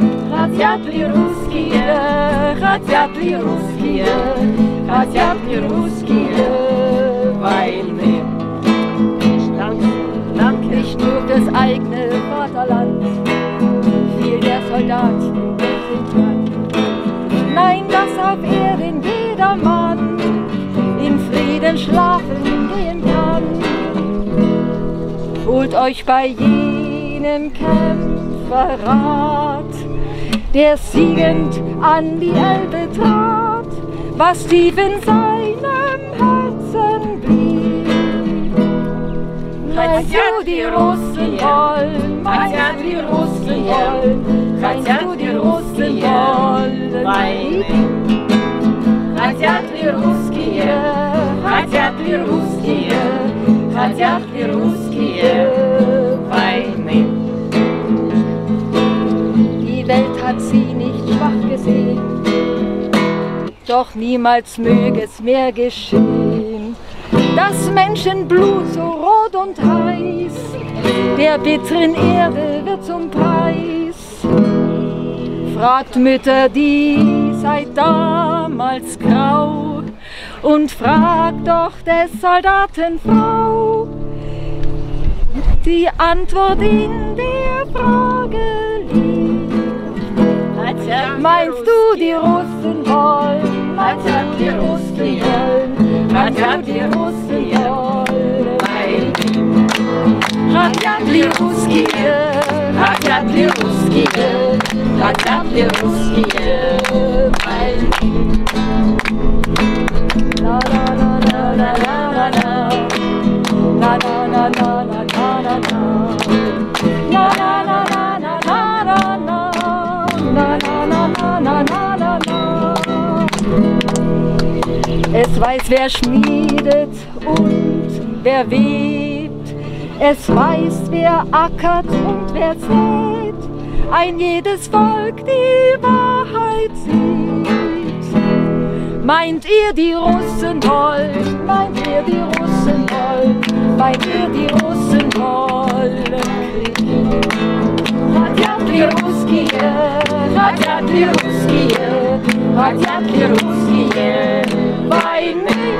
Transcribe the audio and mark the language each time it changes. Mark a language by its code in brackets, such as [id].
[ru] Хотят ли русские, хотят ли русские, хотят ли русские войны? [de] Nicht nur das eigene Vaterland fiel der Soldat im Weltkrieg. Nein, dass auf Erden jeder Mann in Frieden schlafen gehen kann. Holt euch bei jenem Kämpfer Rat, der siegend an die Elbe trat, was tief in seinem Herzen blieb. Meinst du, die Russen wollen? Meinst du, die Russen wollen? Meinst du, die Russen wollen? [ru] Хотят ли русские, хотят ли русские, хотят ли русские войны? [de] Die Welt hat sie nicht schwach gesehen, doch niemals möge es mehr geschehen. Das Menschenblut so rot und heiß, der bitteren Erde wird zum Preis. Fragt Mütter, die seit damals grau, und fragt doch des Soldaten Frau. Die Antwort in der Frage liegt. Meinst du, die Russen wollen? Meinst du, die Russen wollen? Meinst du, die Russen wollen? [ru] Хотят ли русские, хотят ли русские, хотят ли русские войны? La la la la la la la, la la la la la la la, la la la la la la la, la la la la la la. [de] Es weiß, wer schmiedet und wer webt. Es weiß, wer ackert und wer sät, ein jedes Volk die Wahrheit sieht. Meint ihr, die Russen wollen? Meint ihr, die Russen wollen? Meint ihr, die Russen wollen Krieg? [ru] Хотят ли русские, хотят ли русские, хотят ли русские войны?